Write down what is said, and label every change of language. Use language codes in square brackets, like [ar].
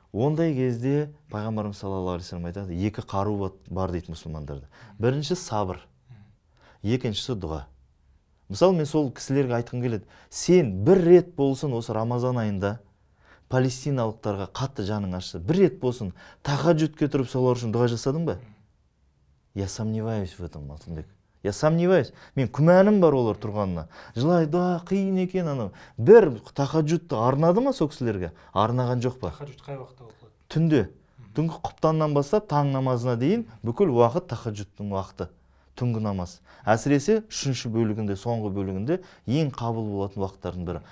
[kk] Ондай кезде пайғамбарымыз саллаллаху алейхи вассалам айтады, екі қару бар дейді мұсылмандарда. Бірінші сабыр, екіншісі дұға. Мысалы, мен сол кісілерге айтқым келеді, сен бір рет болсын осы Рамазан айында палестиналықтарға қатты жаның ашса, бір рет болсын тахаджудке тұрып солар үшін дұға жасадың ба? [ru] Я сомневаюсь в этом, Алтынбек. Я сомневаюсь. [kk] Мен күмәнім бар олар тұрғанына. Жылай, да, қиын екен анау. Бір тахаджудты арнады ма сол кісілерге? Арнаған жоқ па? Тахаджуд қай уақытта оқылады? Түнде. Түнгі құптаннан бастап таң намазына дейін бүкіл уақыт тахаджудтың уақыты. Түнгі намаз. Әсіресе үшінші бөлігінде, соңғы бөлігінде ең қабыл болатын уақыттардың бірі.